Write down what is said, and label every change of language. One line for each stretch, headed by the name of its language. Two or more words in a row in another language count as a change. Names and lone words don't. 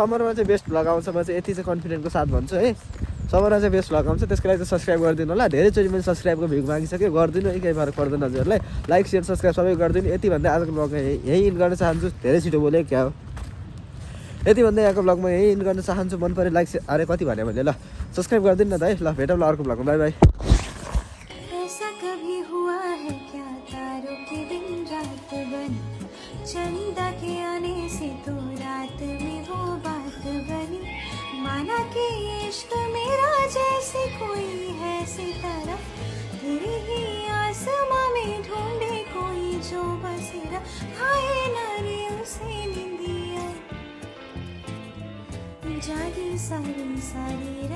Nepali: समरमा चाहिँ
English: best vlog
Nepali: आउँछ, म चाहिँ यति चाहिँ कन्फिडेन्टको साथ भन्छु है। समरमा चाहिँ
English: best vlog
Nepali: आउँछ, त्यसको लागि चाहिँ सब्सक्राइब गरिदिनु होला। धेरैचोटि मैले सब्सक्राइबको भिड मागिसकेँ, गरिदिनु है, केही फरक पर्दैन हजुरहरूलाई।
English: like share subscribe
Nepali: सबै गरिदिनु। यति भन्दै आजको भ्लगमा यहीँ इन्ड गर्न चाहन्छु। धेरै छिटो बोलेँ क्या हो, यति भन्दै यहाँको भ्लगमा यहीँ इन्ड गर्न चाहन्छु। मन पऱ्यो लाइक अरे कति भने मैले, ल सब्सक्राइब गरिदिनु न त है। ल भेटौँ ल अर्को भ्लगमा,
English: bye bye.
Hindi: ऐसा कभी हुआ है क्या तारों के दिन रात बनी, चंदा के आने से तो रात में वो बात बनी, माना कि इश्क मेरा जैसे कोई है सितारा, तेरे ही आसमां में ढूंढे कोई जो बसेरा, हाय नारे उसे निंदिया जागी सारी